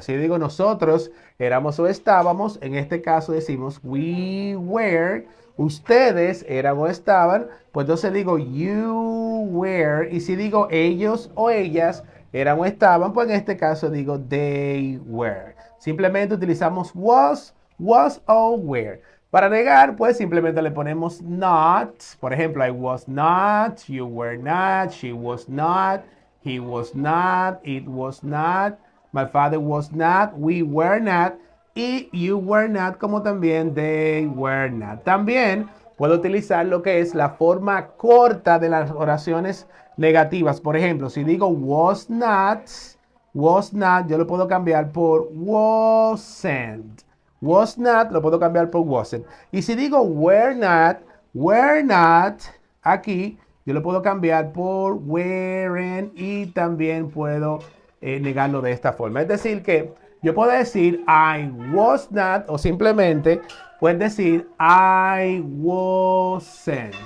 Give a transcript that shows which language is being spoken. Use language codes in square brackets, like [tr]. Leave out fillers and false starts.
[es] Si digo nosotros éramos o estábamos, en este caso decimos [en] we were. [es] Ustedes eran o estaban, pues entonces digo [en] you were. [es] Y si digo ellos o ellas eran o estaban, pues en este caso digo [en] they were. [es] Simplemente utilizamos was o were. Para negar, pues simplemente le ponemos not. Por ejemplo, [en] I was not, you were not, she was not, he was not, it was not, my father was not, we were not, y you were not, [es] como también [en] they were not. [es] También puedo utilizar lo que es la forma corta de las oraciones negativas. Por ejemplo, si digo [en] was not, [es] yo lo puedo cambiar por wasn't. Was not, lo puedo cambiar por wasn't. Y si digo were not, aquí yo lo puedo cambiar por weren't y también puedo negarlo de esta forma. Es decir que yo puedo decir [en] I was not [es] o simplemente puedes decir [en] I wasn't.